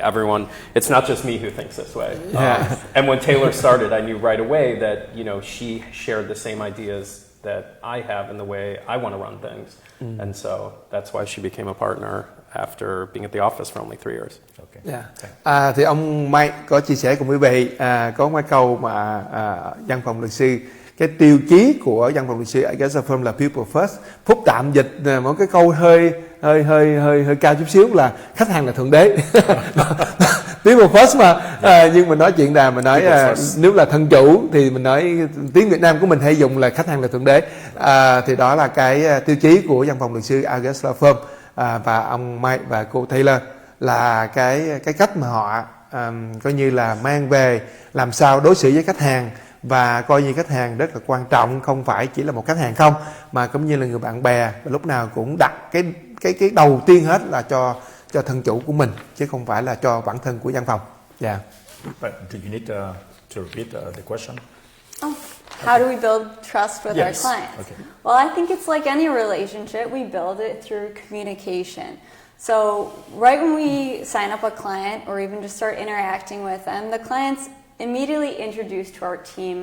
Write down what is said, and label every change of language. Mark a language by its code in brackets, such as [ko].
[en] Everyone, it's not just me who thinks this way. And when Taylor started, I knew right away that, she shared the same ideas that I have in the way I want to run things. And so that's why she became a partner after being at the office for only 3 years. Okay. [vi] Thì ông Mike có chia sẻ cùng quý vị có mấy câu mà văn phòng luật sư, cái tiêu chí của văn phòng luật sư Aegis Law Firm là people first. Phúc tạm dịch một cái câu hơi cao chút xíu là khách hàng là thượng đế. People first mà nhưng mà nói chuyện mình nói nếu là thân chủ thì mình nói tiếng Việt Nam của mình hay dùng là khách hàng là thượng đế. Thì đó là cái tiêu chí của văn phòng luật sư Aegis Law Firm, và ông Mike và cô Taylor là cái cách mà họ coi như là mang về làm sao đối xử với khách hàng và coi như khách hàng rất là quan trọng, không phải chỉ là một khách hàng không, mà cũng như là người bạn bè, và lúc nào cũng đặt cái đầu tiên hết là cho thân chủ của mình, chứ không phải là cho bản thân của văn phòng. [en] Yeah. But do you need to repeat the question? Oh, how do we build trust with our Yes. clients? Okay. Well, I think it's like any relationship. We build it through communication. So right when we sign up a client or even just start interacting with them, the client's immediately introduced to our team.